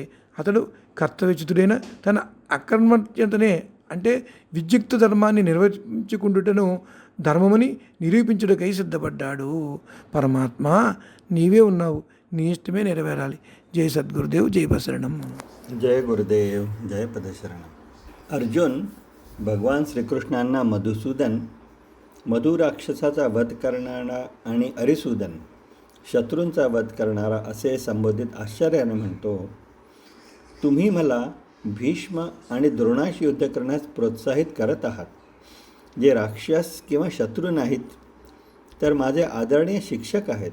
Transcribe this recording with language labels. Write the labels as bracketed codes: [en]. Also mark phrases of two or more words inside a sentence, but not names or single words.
[te] అతడు కర్తవ్యచ్యుతుడైన తన అకర్మణ్యతనే అంటే విద్యుక్త ధర్మాన్ని నిర్వహించుకుంటుటను ధర్మమని నిరూపించుటకై సిద్ధపడ్డాడు. పరమాత్మ నీవే ఉన్నావు, నీ ఇష్టమే నెరవేరాలి. [hi] जय सद्गुरुदेव, जय पशरणम्. जय गुरुदेव, जय पदशरण. [mr] अर्जुन भगवान श्रीकृष्णांना मधुसूदन, मधु राक्षसाचा वध करणारा आणि अरिसूदन, शत्रूंचा वध करणारा असे संबोधित आश्चर्याने म्हणतो, तुम्ही मला भीष्म आणि द्रोणाशी युद्ध करण्यास प्रोत्साहित करत आहात, जे राक्षस किंवा शत्रू नाहीत तर माझे आदरणीय शिक्षक आहेत.